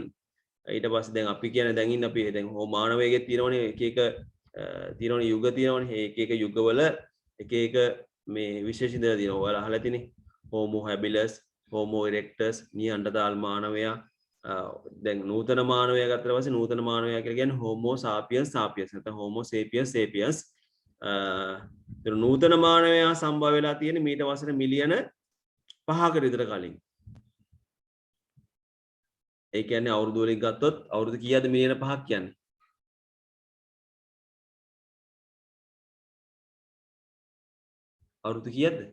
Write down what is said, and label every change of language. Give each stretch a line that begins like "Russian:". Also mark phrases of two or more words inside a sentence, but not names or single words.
Sinhala: ඊට පස්සේ දැන් අපි කියන දැන් ඉන්න අපි දැන් මානවයෙක් තියෙනවනේ එක එක තියෙනවනේ යුග තියෙනවනේ. එක එක යුගවල එක එක මේ විශේෂ දේ තියෙනවා. ඔයාලා අහලා තියෙන්නේ Homo habilis, Homo erectus, නියන්ඩර්තාල් මානවයා. දැන් නූතන මානවයා ගත්තට පස්සේ නූතන මානවයා කියලා කියන්නේ Homo sapiens sapiens නැත්නම් Homo sapiens sapiens. නූතන මානවයා සම්භව වෙලා තියෙන්නේ මීට වසර මිලියන 5කට විතර කලින්. ඒ කියන්නේ අවුරුදු වලින් ගත්තොත් අවුරුදු කීයද මිලියන 5ක් කියන්නේ? අවුරුදු කීයද?